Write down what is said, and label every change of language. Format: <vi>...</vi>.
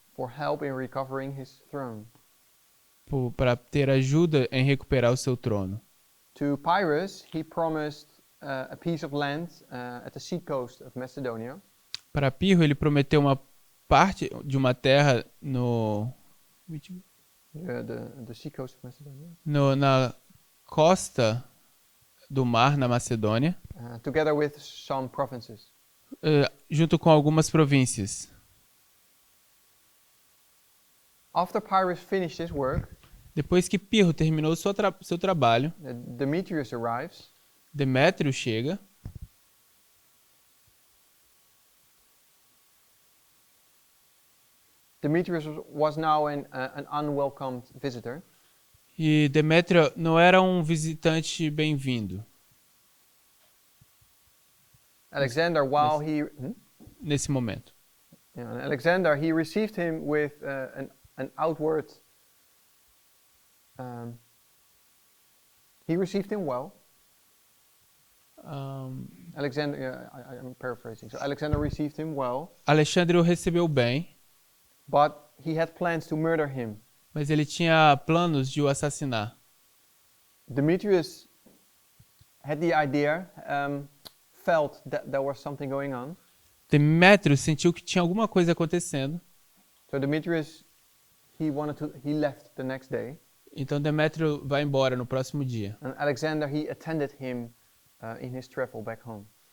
<en>For help in recovering his throne.</en> <pt>para ter ajuda em recuperar o seu trono.</pt> <en>To Pyrrhus, he promised a piece of land at the seacoast of Macedonia.</en> <pt>Para Pirro, ele prometeu uma parte de uma terra</pt> <en>The seacoast of Macedonia.</en> <pt>na costa do mar, na Macedônia,</pt> <en>Together with some provinces.</en> <pt>junto com algumas províncias.</pt> <en>After Pyrrhus finished his work,</en> <pt>Depois que Pirro terminou seu trabalho,</pt> <en>Demetrius arrives.</en> <pt>Demétrio chega.</pt> <en>Demetrius was now an unwelcomed visitor.</en> <pt>E Demétrio não era um visitante bem-vindo.</pt> <en>Alexander, while he</en> <pt>Nesse momento.</pt> <en>Alexander, he received him with an outward. He received him well. Alexander, I'm paraphrasing. So Alexander received him well,</en> <pt>Alexandre o recebeu bem,</pt> <en>but he had plans to murder him.</en> <pt>mas ele tinha planos de o assassinar.</pt> <en>Demetrius had the idea, felt that there was something going on.</en> <pt>Demétrio sentiu que tinha alguma coisa acontecendo.</pt> <en>So Demetrius, he left the next day.</en> <pt>Então Demétrio vai embora no próximo dia.</pt> <en>And Alexander, he attended him in his travel back home.</en>